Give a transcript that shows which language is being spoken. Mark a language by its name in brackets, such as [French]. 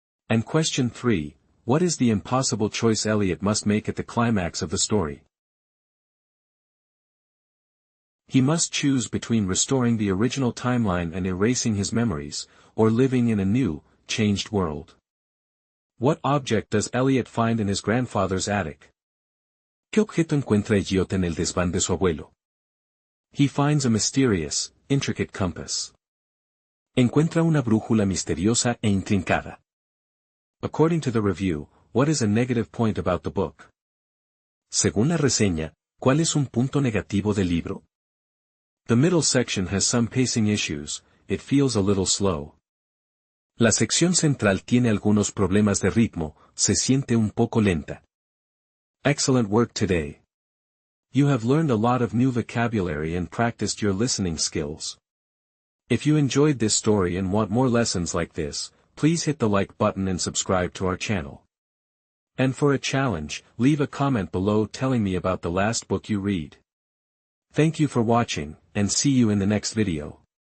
[English] And question 3. What is the impossible choice Elliot must make at the climax of the story? He must choose between restoring the original timeline and erasing his memories, or living in a new, changed world. What object does Elliot find in his grandfather's attic? [Spanish] ¿Qué objeto encuentra Elliot en el desván de su abuelo? [English] He finds a mysterious, intricate compass. [Spanish] Encuentra una brújula misteriosa e intrincada. [English] According to the review, what is a negative point about the book? [Spanish] Según la reseña, ¿cuál es un punto negativo del libro? [English] The middle section has some pacing issues, it feels a little slow. [Spanish] La sección central tiene algunos problemas de ritmo, se siente un poco lenta. [English] Excellent work today. You have learned a lot of new vocabulary and practiced your listening skills. If you enjoyed this story and want more lessons like this, please hit the like button and subscribe to our channel. And for a challenge, leave a comment below telling me about the last book you read. Thank you for watching, and see you in the next video.